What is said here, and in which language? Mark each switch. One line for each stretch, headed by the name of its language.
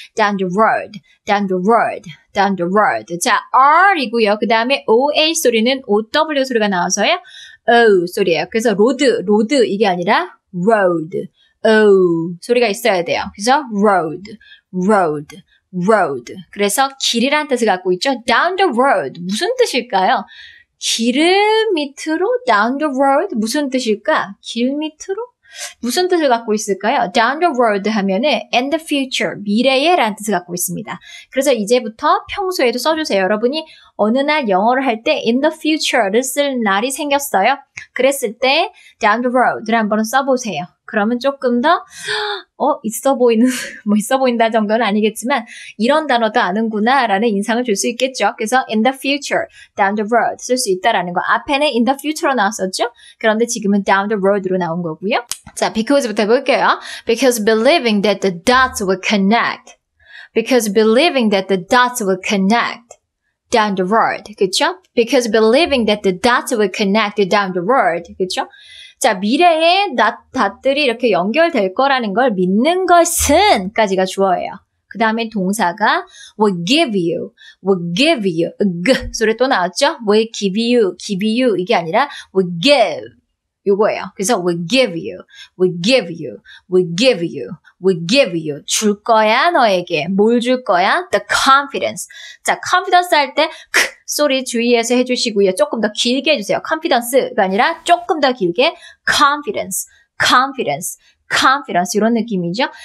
English: down the road.
Korean: 자, R이고요. 그 다음에 OA 소리는 OW 소리가 나와서요. O 소리예요. 그래서 로드 이게 아니라 road. O 소리가 있어야 돼요. 그래서 road. 그래서 길이라는 뜻을 갖고 있죠. down the road 무슨 뜻일까요? 길을 밑으로 down the road 무슨 뜻일까? 길 밑으로? 무슨 뜻을 갖고 있을까요? down the road 하면은
English: in the future,
Korean: 미래에 라는 뜻을 갖고 있습니다. 그래서 이제부터 평소에도 써주세요. 여러분이 어느 날 영어를 할 때 in the future를 쓸 날이 생겼어요. 그랬을 때 down the road를 한번 써보세요. 그러면 조금 더 있어 보인다 정도는 아니겠지만 이런 단어도 아는구나 라는 인상을 줄 수 있겠죠. 그래서 in the future, down the road 쓸 수 있다라는 거. 앞에는 in the future로 나왔었죠. 그런데 지금은 down the road로 나온 거고요. 자, because부터 해볼게요.
English: because believing that the dots will connect down the road.
Korean: 그쵸?
English: because believing that the dots will connect down the road.
Korean: 그쵸? 자, 미래에 닷들이 이렇게 연결될 거라는 걸 믿는 것은 까지가 주어예요. 그 다음에 동사가 will give you, 소리 또 나왔죠?
English: will give you
Korean: 이게 아니라
English: will give
Korean: 요거예요. 그래서
English: will give you
Korean: 줄 거야 너에게. 뭘 줄 거야? the confidence. 자, confidence 할 때 소리 주의해서 해주시고요. 조금 더 길게 해주세요. confidence가 아니라 조금 더 길게 confidence 이런 느낌이죠.